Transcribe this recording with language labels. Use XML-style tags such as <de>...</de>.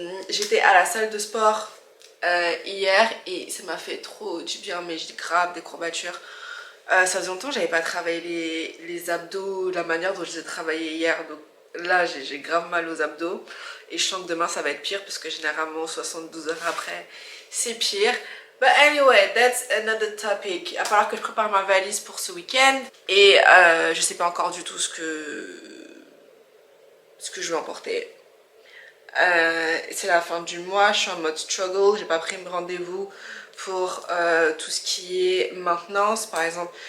<fr>J'étais à la salle de sport hier et ça m'a fait trop du bien, mais j'ai grave des courbatures. Ça faisait longtemps que j'avais pas travaillé les abdos de la manière dont je les ai travaillés hier, donc là j'ai grave mal aux abdos et je sens que demain ça va être pire parce que généralement 72 heures après c'est pire.</fr> <en>But anyway, that's another topic.</en> <fr>Il va falloir que je prépare ma valise pour ce week-end et je sais pas encore du tout ce que je vais emporter. C'est la fin du mois, je suis en mode struggle, j'ai pas pris de rendez-vous pour tout ce qui est maintenance par exemple.</fr>